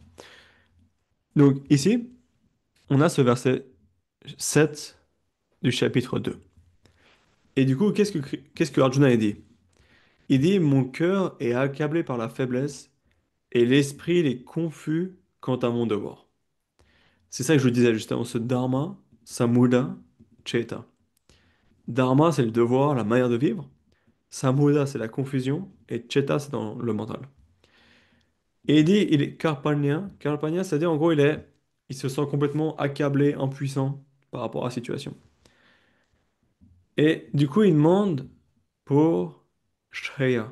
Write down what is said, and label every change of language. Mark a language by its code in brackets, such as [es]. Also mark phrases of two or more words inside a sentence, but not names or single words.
[fr] Donc, ici, on a ce verset 7 du chapitre 2. Et du coup, qu'est-ce que Arjuna a dit? Il dit, mon cœur est accablé par la faiblesse et l'esprit est confus quant à mon devoir. C'est ça que je vous disais justement, ce [sa] dharma, samudha, cheta. [fr] Dharma, c'est le devoir, la manière de vivre. Samudha, c'est la confusion. Et cheta, c'est dans le mental. Et il dit, il est karpanya. Karpanya, c'est-à-dire en gros, il se sent complètement accablé, impuissant par rapport à la situation. Et du coup, il demande pour Shreya.